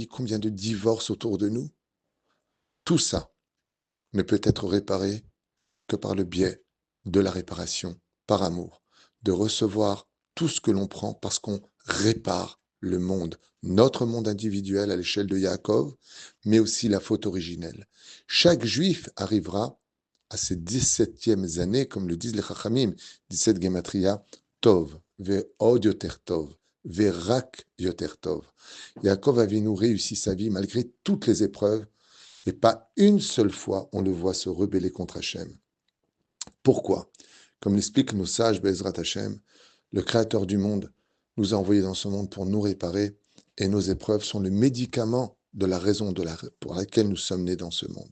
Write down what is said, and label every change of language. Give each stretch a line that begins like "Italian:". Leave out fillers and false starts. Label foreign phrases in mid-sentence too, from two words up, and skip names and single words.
French: Combien de divorces autour de nous? Tout ça ne peut être réparé que par le biais de la réparation, par amour, de recevoir tout ce que l'on prend parce qu'on répare le monde, notre monde individuel à l'échelle de Yaakov, mais aussi la faute originelle. Chaque juif arrivera à ses 17e années, comme le disent les Chachamim, 17 Gematria,
Hebrew: טוב ועוד יותר טוב ורק יותר טוב. יעקב אבינו
French: réussit sa vie malgré toutes les épreuves, et pas une seule fois on le voit se rebeller contre Hachem. Pourquoi? Comme l'expliquent nos sages
Hebrew: בעזרת השם,
French: le Créateur du monde nous a envoyés dans ce monde pour nous réparer, et nos épreuves sont le médicament de la raison pour laquelle nous sommes nés dans ce monde.